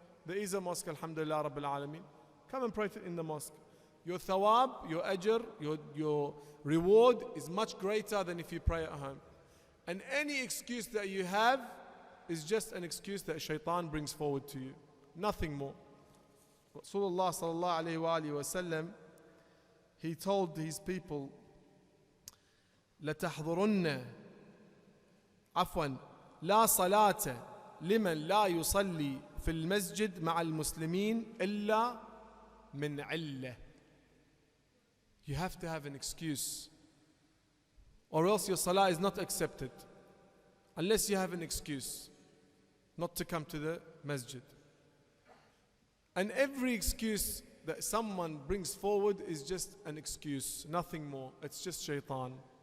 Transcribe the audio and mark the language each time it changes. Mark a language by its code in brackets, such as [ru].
[en] There is a mosque, alhamdulillah rabbil alameen. Come and pray in the mosque. Your thawab, your ajr, your reward is much greater than if you pray at home. And any excuse that you have is just an excuse that shaitan brings forward to you. Nothing more. Rasulullah sallallahu alayhi wa sallam, he told his people, [ar] لَتَحْضُرُنَّ عفوا لا صلاة لمن لا يصلي في المسجد مع المسلمين إلا من علة. [en] You have to have an excuse, or else your salah is not accepted, unless you have an excuse not to come to the masjid. And every excuse that someone brings forward is just an excuse, nothing more. It's just shaitan.